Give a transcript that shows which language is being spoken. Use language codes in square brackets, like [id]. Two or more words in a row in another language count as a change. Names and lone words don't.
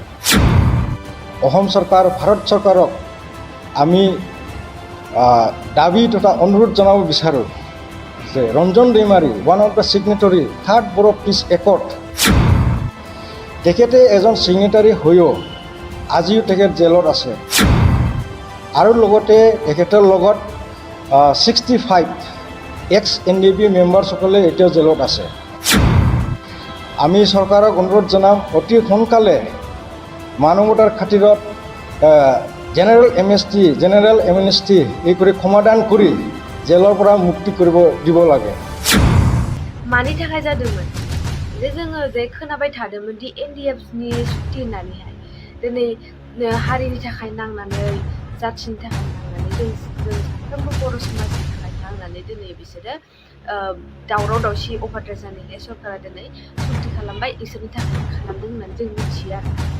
[as] অসম চৰকাৰ ভাৰত চৰকাৰক আমি দাবী তথা অনুৰোধ জনাব বিচাৰোঁ যে ৰঞ্জন দৈমাৰী [en] one of the signatory [as] 3rd বড়ো [en] peace accord [as] তেখেতে এজন ছিগনেটাৰী হৈও আজিও তেখেত জেলত আছে আৰু লগতে তেখেতৰ লগত 65 এক্স NDP মেম্বাৰসকলে এতিয়াও জেলত আছে। আমি চৰকাৰক অনুৰোধ জনাম অতি সোনকালে মানৱতাৰ খাতিৰত [en] general amnesty [as] এই কৰি সমাধান কৰি জেলৰ পৰা মুক্তি কৰিব দিব লাগে। [brx] मानि थाखाय जादोंमोन जे जोङो जे खोनाबाय थादोंमोन दि NDFनि सुक्ति होननानैहाय दिनै हारिनि थाखाय नांनानै जाथिनि थाखाय नांनानै जों साफ्रोमबो बर' समाजनि थाखाय नांनानै दिनै बिसोरो दावराव दावसि अभारद्राय जानायलाय सरकारा दिनै सुक्ति खालामबाय इसोरनि थाखाय खालामदों होननानै जों मिथियो आरो